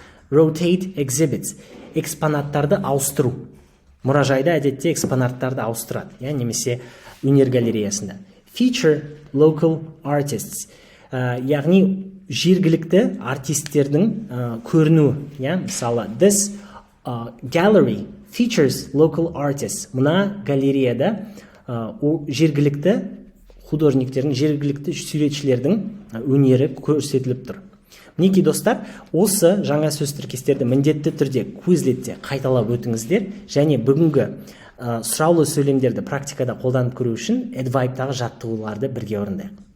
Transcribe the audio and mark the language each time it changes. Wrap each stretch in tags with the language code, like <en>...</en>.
<en>Rotate exhibits.</en> <kk>Экспонаттарды ауыстыру. Мұражайда әдетте экспонаттарды ауыстырады, немесе өнер галереясында.</kk> <en>Feature local artists.</en> <kk>Яғни жергілікті артистердің көрінуі.</kk> <en>Мысалы, this gallery features local artists.</en> <kk>Мына галереяда жергілікті художниктердің, жергілікті суретшілердің өнері көрсетіліп тұр. Мінекей достар, осы жаңа сөз тіркестерді міндетті түрде Quizletте қайталап өтіңіздер, және бүгінгі сұраулы сөйлемдерді практикада қолданып көру үшін edvibe-тағы жаттығуларды бірге орындайық.</kk>